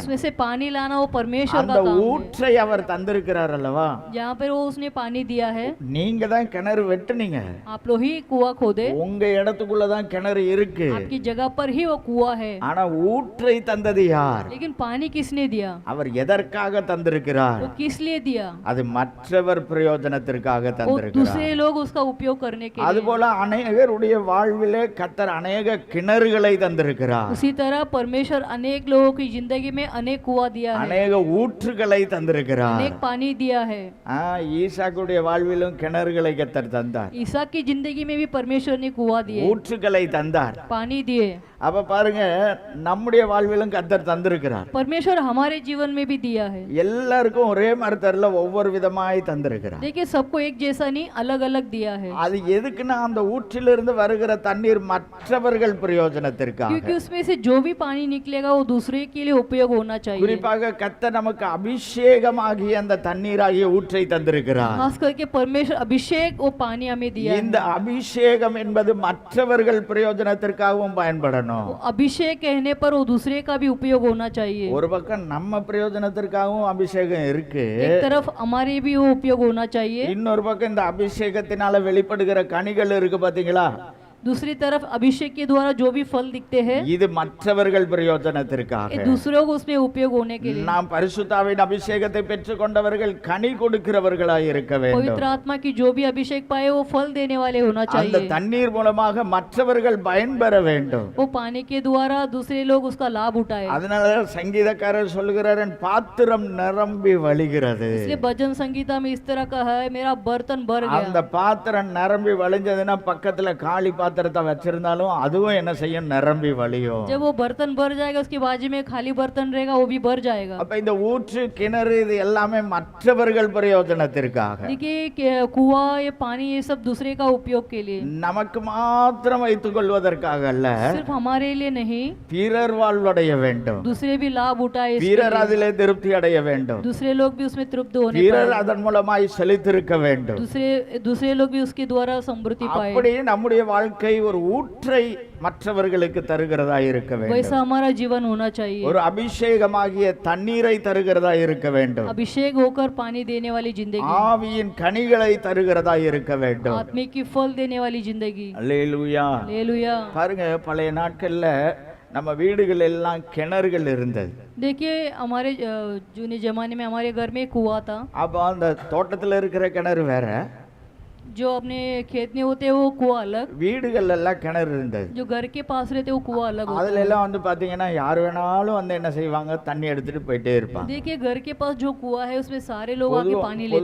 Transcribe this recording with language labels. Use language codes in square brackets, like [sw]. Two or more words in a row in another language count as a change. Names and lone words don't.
[hi] उसमें से पानी लाना वो परमेश्वर [ta] அந்த [hi] का काम है। [ta] ஊற்றை அவர் தந்திருக்கிறார் அல்லவா? [hi] जहाँ पर वो उसने पानी दिया है, [ta] நீங்க தான் கிணறு வெட்டுனீங்க. [hi] आप लोग ही कुआं खोदे। [ta] உங்க இடத்துக்குள்ள தான் கிணறு இருக்கு. [hi] आपकी जगह पर ही वो कुआं है। [ta] ஆனா ஊற்றை தந்தது யார்? [hi] लेकिन पानी किसने दिया? [ta] அவர் எதற்காக தந்திருக்கிறார்? [hi] वो किस लिए दिया? [ta] அது மற்றவர் பிரயோஜனத்திற்காக [hi] वो [ta] தந்திருக்கிறார். [hi] दूसरे लोग उसका उपयोग करने के लिए। [ta] அதுபோல அநேகருடைய வாழ்விலே கர்த்தர் அநேக கிணறுகளை தந்திருக்கிறார். [hi] उसी तरह परमेश्वर अनेक लोगों की जिंदगी में अनेक कुआं दिया है, [ta] அநேக ஊற்றுகளை தந்திருக்கிறார். [hi] अनेक पानी दिया है। [ta] ஈசாக்குடைய வாழ்விலும் கிணறுகளை கர்த்தர் தந்தார். [hi] ईसा की जिंदगी में भी परमेश्वर ने कुआं दिए, [ta] ஊற்றுகளை தந்தார். [hi] पानी दिए। [ta] அப்ப பாருங்க, நம்முடைய வாழ்விலும் கர்த்தர் தந்திருக்கிறார். [hi] परमेश्वर हमारे जीवन में भी दिया है। [ta] எல்லாருக்கும் ஒரே மாதிரி தரல, ஒவ்வொரு விதமாய் தந்திருக்கிறார். [hi] देखिए सबको एक जैसा नहीं, अलग अलग दिया है। [ta] அது எதுக்குன்னா அந்த ஊற்றிலிருந்து வருகிற தண்ணீர் மற்றவர்கள் பிரயோஜனத்திற்காக. [hi] क्योंकि उसमें से जो भी पानी निकलेगा वो दूसरे के लिए उपयोग होना चाहिए। [ta] குறிப்பாக கர்த்தர் நமக்கு அபிஷேகமாகிய அந்த தண்ணீராகிய ஊற்றை தந்திருக்கிறார். [hi] खास करके परमेश्वर अभिषेक वो पानी हमें दिया है। [ta] இந்த அபிஷேகம் என்பது மற்றவர்கள் பிரயோஜனத்திற்காகவும் பயன்படணும். [hi] वो अभिषेक कहने पर वो दूसरे का भी उपयोग होना चाहिए। [ta] ஒரு பக்கம் நம்ம பிரயோஜனத்திற்காகவும் அபிஷேகம் இருக்கு, [hi] एक तरफ हमारे भी वो उपयोग होना चाहिए, [ta] இன்னொரு பக்கம் இந்த அபிஷேகத்தினால வெளிப்படுகிற கனிகள் இருக்கு பாத்தீங்களா, [hi] दूसरी तरफ अभिषेक के द्वारा जो भी फल दिखते हैं [ta] இது மற்றவர்கள் பிரயோஜனத்திற்காக. [hi] ये दूसरों को उसमें उपयोग होने के लिए। [ta] நாம் பரிசுத்தாவின் அபிஷேகத்தை பெற்றுக்கொண்டவர்கள் கனி கொடுக்கிறவர்களாய் இருக்க வேண்டும். [hi] पवित्र आत्मा की जो भी अभिषेक पाए वो फल देने वाले होना [ta] அந்த [hi] चाहिए। [ta] தண்ணீர் மூலமாக மற்றவர்கள் பயன்பெற வேண்டும். [hi] वो पानी के द्वारा दूसरे लोग उसका लाभ उठाए। [ta] அதனால சங்கீதக்காரர் சொல்கிறார், என் பாத்திரம் நிரம்பி வழிகிறது. [hi] इसलिए भजन संगीता में इस तरह का है, मेरा बर्तन भर [ta] அந்த [hi] गया। [ta] பாத்திரம் நிரம்பி வழிஞ்சதுன்னா பக்கத்துல காலி பாத்திரத்தை வச்சிருந்தாலும் அதுவும் என்ன செய்யும், நிரம்பி வழியும். [hi] जब वो बर्तन भर जाएगा उसके बाजू में खाली बर्तन रहेगा वो भी भर जाएगा। [ta] அப்ப இந்த ஊற்று, கிணறு இது எல்லாமே மற்றவர்கள் பிரயோஜனத்திற்காக. [hi] देखिए कुआं, ये पानी, ये सब दूसरे का उपयोग के लिए, [ta] நமக்கு மாத்திரம் வைத்துக் கொள்வதற்காக அல்ல, [hi] सिर्फ हमारे लिए नहीं, [ta] பிறர் வாழ்வடைய வேண்டும். [hi] दूसरे भी लाभ उठाए इसके [ta] பிறர் [hi] लिए। [ta] அதிலே திருப்தி அடைய வேண்டும். [hi] दूसरे लोग भी उसमें तृप्त होने [ta] பிறர் [hi] पाए, [ta] அதன் மூலமாய் செழித்திருக்க வேண்டும். [hi] दूसरे लोग भी उसके द्वारा समृद्धि पाए। [ta] அப்படி நம்முடைய வாழ்க்கை ஒரு ஊற்றை மற்றவர்களுக்கு தருகிறதா இருக்க வேண்டும். [hi] वैसा हमारा जीवन होना चाहिए, [ta] ஒரு அபிஷேகமாகிய தண்ணீரை தருகிறதா இருக்க வேண்டும். [hi] अभिषेक होकर पानी देने वाली जिंदगी, [ta] ஆவியின் கனிகளை தருகிறதா இருக்க வேண்டும். [hi] आत्मा की फल देने वाली जिंदगी। [ta] அல்லேலூயா. [hi] हालेलुया। [ta] பாருங்க, பழைய நாட்கள்ல நம்ம வீடுகள் எல்லாம் கிணறுகள் இருந்தது. [hi] देखिए हमारे जूने जमाने में हमारे घर में कुआं था। [ta] அப்ப அந்த தோட்டத்துல இருக்கிற கிணறு வேற, [hi] जो अपने खेत में होते हैं वो कुआं अलग, [ta] வீடுகள் எல்லாம் கிணறு இருந்தது. [hi] जो घर के पास रहते हैं वो कुआं अलग होता [ta] அதுல எல்லாம் வந்து பாத்தீங்கன்னா யார் வேணாலும் வந்து என்ன செய்வாங்க, தண்ணி எடுத்துட்டு போயிட்டே [hi] है। [ta] இருப்பாங்க. [hi] देखिए घर के पास जो कुआं है उसमें सारे लोग आके पानी लेते